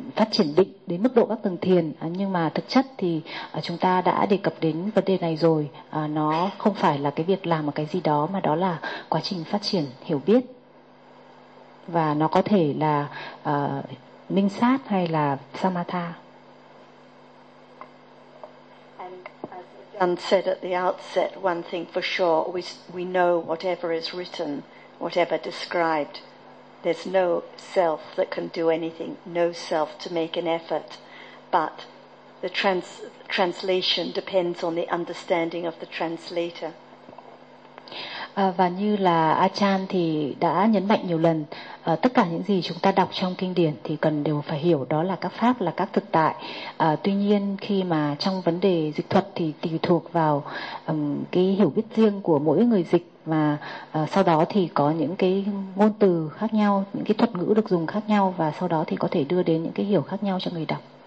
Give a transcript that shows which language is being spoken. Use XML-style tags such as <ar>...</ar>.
<vi>triển định đến mức độ các tầng thiền, nhưng mà thực chất thì chúng ta đã đề cập đến vấn đề này rồi, nó không phải là cái việc làm một cái gì đó, mà đó là quá trình phát triển hiểu biết, và nó có thể là minh sát hay là samatha.</vi> <en>And as John said at the outset, one thing for sure, we know whatever is written, whatever described, there's no self that can do anything, no self to make an effort, but the translation depends on the understanding of the translator.</en> <vi>Và như là Achan thì đã nhấn mạnh nhiều lần, tất cả những gì chúng ta đọc trong kinh điển thì cần đều phải hiểu đó là các pháp, là các thực tại. Tuy nhiên khi mà trong vấn đề dịch thuật thì tùy thuộc vào cái hiểu biết riêng của mỗi người dịch, và sau đó thì có những cái ngôn từ khác nhau, những cái thuật ngữ được dùng khác nhau, và sau đó thì có thể đưa đến những cái hiểu khác nhau cho người đọc.</vi>